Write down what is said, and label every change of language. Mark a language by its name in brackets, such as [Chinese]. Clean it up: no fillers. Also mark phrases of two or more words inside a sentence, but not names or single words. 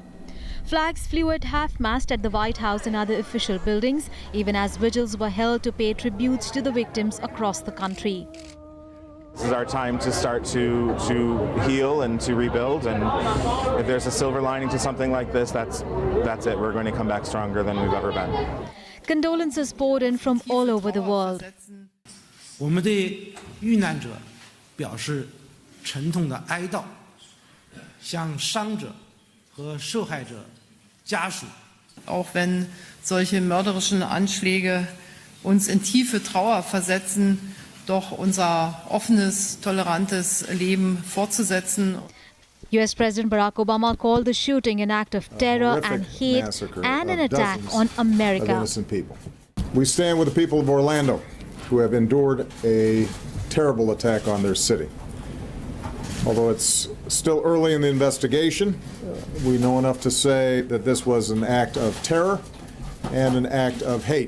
[English] Flags flew at half-mast at the White House and other official buildings, even as vigils were held to pay tributes to the victims across the country. This is our time to start to heal and to rebuild, and if there's a silver lining to something like this, that's it. We're going to come back stronger than we've ever been. Condolences poured in from all over the world. [Chinese] 我们对遇难者表示沉痛的哀悼，向伤者和受害者家属。 [German] Auch wenn solche mörderischen Anschläge uns in tiefe Trauer versetzen, doch unser offenes, tolerantes Leben fortzusetzen. [English] US President Barack Obama called the shooting an act of terror and hate and an attack on America. Innocent people. We stand with the people of Orlando who have endured a terrible attack on their city. Although it's still early in the investigation, we know enough to say that this was an act of terror and an act of hate.